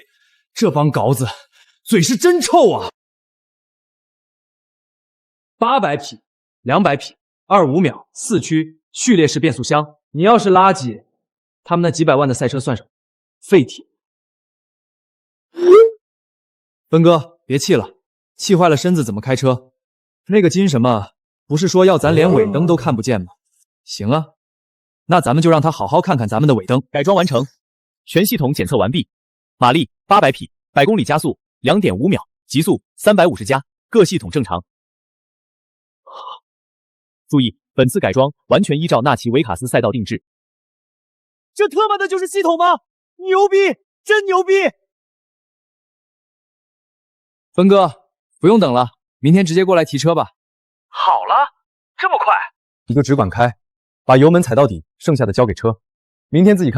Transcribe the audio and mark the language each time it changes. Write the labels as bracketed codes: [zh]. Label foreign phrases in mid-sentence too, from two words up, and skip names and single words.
[zh] 這幫稿子嘴是真臭啊！800匹、200匹、25秒、4驅、序列式變速箱，你要是垃圾，他們那幾百萬的賽車算什麼？廢鐵。奔哥，別氣了，氣壞了身子怎麼開車？那個金什麼，不是說要咱連尾燈都看不見嗎？行啊，那咱們就讓他好好看看咱們的尾燈。改裝完成，全系統檢測完畢，馬力800匹，100公里加速2.5秒，極速350加，各系統正常。注意，本次改裝完全依照納奇維卡斯賽道定制。這他媽的就是系統嗎？牛逼，真牛逼！奔哥，不用等了，明天直接過來提車吧。好了，這麼快？你就只管開，把油門踩到底，剩下的交給車，明天自己看。